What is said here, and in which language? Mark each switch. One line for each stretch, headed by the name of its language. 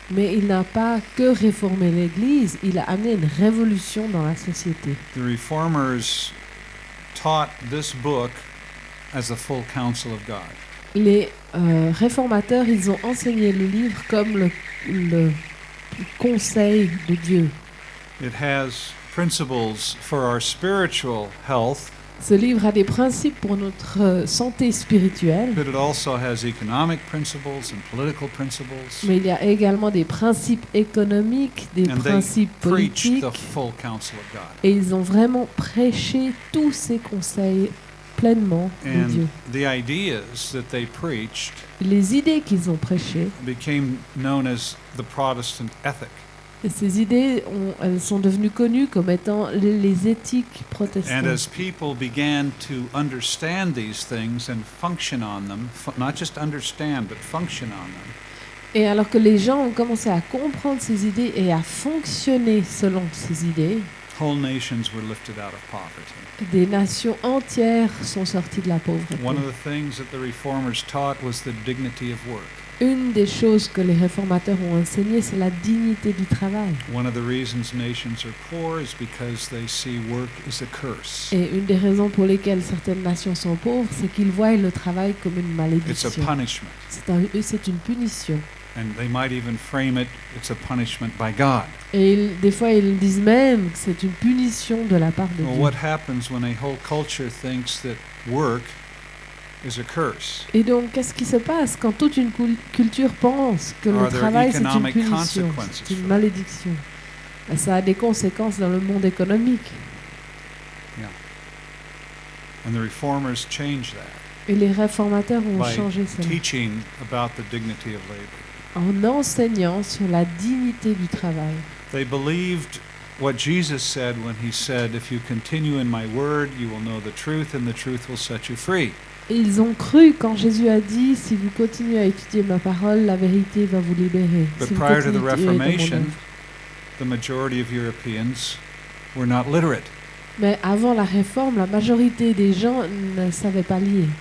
French: Mais il n'a pas que réformé l'Église, il a amené une révolution dans la société.
English: The reformers taught this book as the full counsel of God.
French: Les réformateurs, ils ont enseigné le livre comme le conseil de Dieu.
English: It has principles for our spiritual health,
French: Ce livre a des principes pour notre santé spirituelle,
English: but it also has economic principles and political principles.
French: mais il y a également des principes économiques, des
English: And they
French: principes
English: preach
French: politiques,
English: the full counsel of God.
French: et ils ont vraiment prêché tous ces conseils pleinement de Dieu.
English: And the ideas that they preached
French: Les idées qu'ils ont prêchées,
English: became known as the Protestant ethic.
French: et ces idées, elles sont devenues connues comme étant les éthiques
English: And
French: protestantes.
English: as people began to understand these things and function on them, not just understand, but function on them,
French: Et alors que les gens ont commencé à comprendre ces idées et à fonctionner selon ces idées,
English: whole nations were lifted out of poverty.
French: des nations entières sont sorties de la pauvreté.
English: One of the things that the reformers taught was the dignity of work.
French: Une des choses que les réformateurs ont enseigné, c'est la dignité du travail.
English: One of the reasons nations are poor is because they see work as a curse.
French: Et une des raisons pour lesquelles certaines nations sont pauvres, c'est qu'ils voient le travail comme une
English: It's a
French: malédiction.
English: punishment.
French: C'est une punition.
English: And they might even frame it, it's a punishment by God.
French: Et des fois, ils disent même que c'est une punition de la part de
English: Well,
French: Dieu.
English: what happens when a whole culture thinks that work is a curse?
French: Et donc, qu'est-ce qui se passe quand toute une culture pense que le
English: Are there
French: travail, c'est une
English: economic
French: punition,
English: consequences
French: c'est une
English: for it?
French: malédiction? Ben, ça a des conséquences dans le monde économique.
English: And the reformers changed that
French: Et les réformateurs ont
English: by
French: changé cela
English: teaching about the dignity of labor.
French: en enseignant sur la dignité du travail.
English: They believed what Jesus said when he said, "If you continue in my word, you will know the truth, and the truth will set you free."
French: Et ils ont cru quand Jésus a dit, si vous continuez à étudier ma parole, la vérité va vous libérer.
English: But
French: Si vous
English: prior to the
French: continuez à étudier mon
English: Reformation,
French: œuvre.
English: the majority of Europeans were not literate.
French: Mais avant la réforme, la majorité des gens ne savaient pas lire.